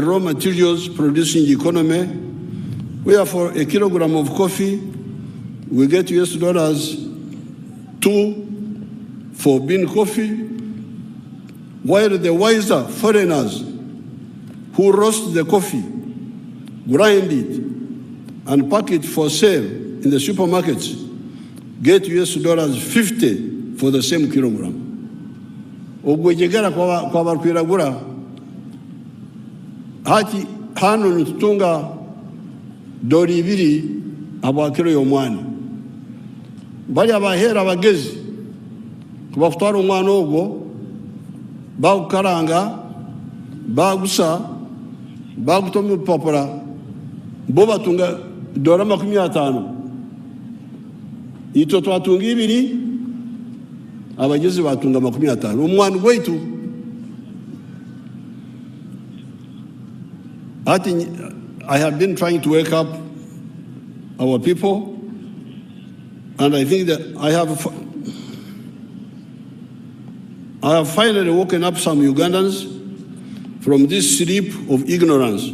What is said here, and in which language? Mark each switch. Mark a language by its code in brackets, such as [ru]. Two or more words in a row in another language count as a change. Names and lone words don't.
[en] raw materials producing economy, where for a kilogram of coffee, we get US dollars 2 for bean coffee, while the wiser foreigners who roast the coffee, grind it, and pack it for sale in the supermarkets get US dollars 50 for the same kilogram. [nyn] Ogwejegera kwa barkwiragura hati hano nitutunga dori ibiri abakiro y'omwana bali abahera abagezi kubafutwara omwana ogwo bagukaranga bagusa bagutoma upapura bo batunga dora 50 ito twatunga ibiri abagezi batunga 50 omwana gwaitu [en] I have been trying to wake up our people, and I think that I have finally woken up some Ugandans from this sleep of ignorance.